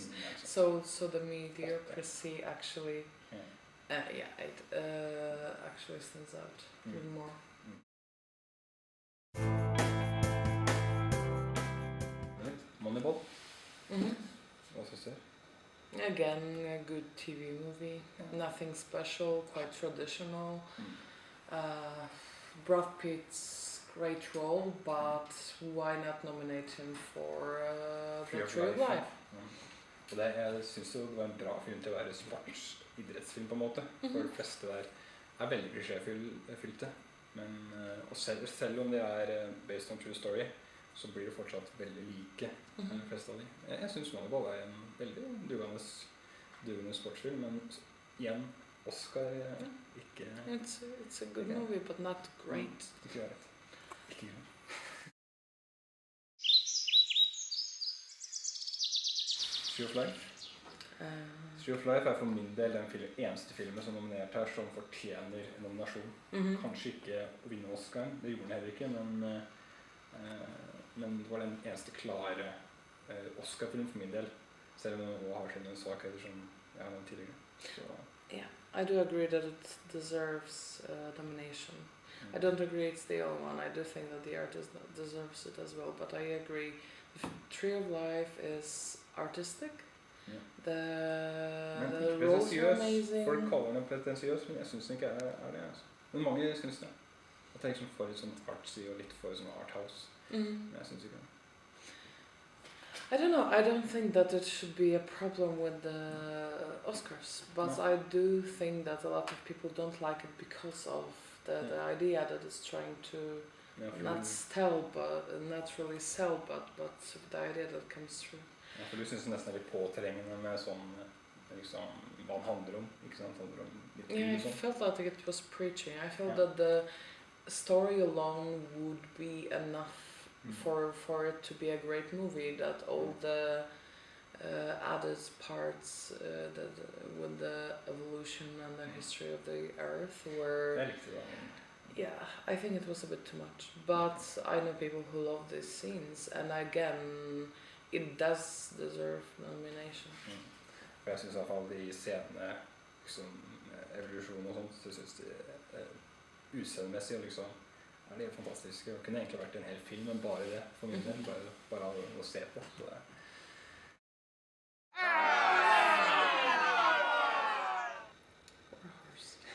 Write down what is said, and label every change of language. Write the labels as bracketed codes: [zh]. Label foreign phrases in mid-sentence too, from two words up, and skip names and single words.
[en] So the mediocrity actually, it actually stands out even more. Moneyball. [no] Hva synes du? [en] Again, a good TV movie. Nothing special, quite traditional. Brad Pitt's great role, but why not nominate him for The Tree of Life? [no] Og det, jeg synes det var en bra film til å være sportsidrettsfilm på en måte. For de fleste der veldig klisjéfylte. Men og selv om det [en] based on true story, [no] så blir det fortsatt veldig like de fleste av de. Jeg synes Moneyball en veldig dugende sportsfilm, men igjen, Oscar ikke... [en] It's a good movie, but not great. [no] Ikke greit. Ikke greit. Tree of Life? Tree of Life for min del den eneste filmen som nominert her, som fortjener en nominasjon. Kanskje ikke å vinne Oscar, det gjorde den heller ikke, men det var den eneste klare Oscar-film for min del, selv om den også har sin svakheter som jeg har nevnt tidligere. Så. [en] Yeah, I do agree that it deserves nomination. I don't agree it's the only one. I do think that the artist deserves it as well, but I agree. The Tree of Life is artistic. The roles are amazing. [no] Folk kaller den pretensiøs, men jeg synes den ikke det. Altså. Men mange synes det. At det liksom for litt sånn artsy og litt for sånn arthouse. Men jeg synes ikke det. [en] I don't know. I don't think that it should be a problem with the Oscars, but I do think that a lot of people don't like it because of the idea that it's trying to not really sell, but the idea that comes through. [no] Ja, for du synes nesten litt påtrengende med sånn, liksom, hva det handler om, ikke sant? Handler om litt [en] I felt like it was preaching. I felt that the story alone would be enough for it to be a great movie, that all the added parts with the evolution and the history of the earth were... Yeah, I think it was a bit too much. But I know people who love these scenes, and again, it does deserve nomination. [no] For jeg synes I hvert fall de scenene, liksom, evolusjon og sånt, så synes de utseendemessig og liksom, det fantastiske. Det kunne egentlig vært en hel film, men bare det for min del, bare å se på. Så det. Warhorse.